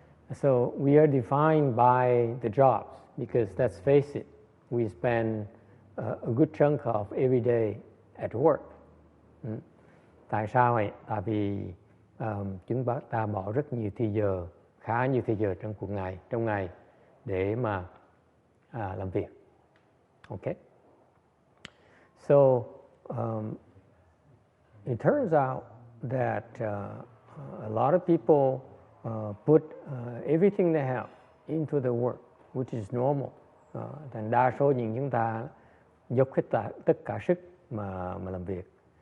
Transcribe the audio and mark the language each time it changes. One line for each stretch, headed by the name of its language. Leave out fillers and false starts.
English: So we are defined by the jobs because let's face it, we spend a good chunk of every day at work.
Vietnamese: Tại sao vậy? Tại vì chúng ta bỏ rất nhiều thời giờ, khá nhiều thời giờ trong ngày để mà làm việc.
English: Okay? So it turns out that a lot of people put everything they have into the work, which is normal.
Vietnamese: Thành đa số những chúng ta dốc hết tất cả sức mà làm việc.